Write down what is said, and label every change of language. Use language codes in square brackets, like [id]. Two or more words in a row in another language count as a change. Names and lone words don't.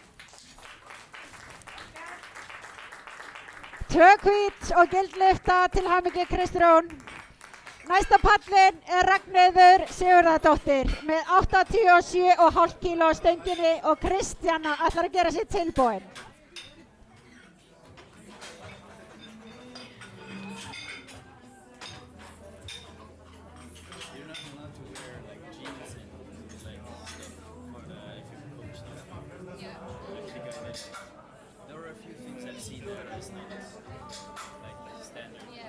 [is] Tvö hvít og gildlyfta til hamingju Kristrún. Næsta pallin er Ragnheiður Sigurðardóttir með 87,5 kíló á stönginni og Kristjana ætlar að gera sér tilbúin. [en] You're not allowed to wear like jeans and like stuff for the if you coach stuff. Actually, guys, there were a few things I've seen that is not like standard.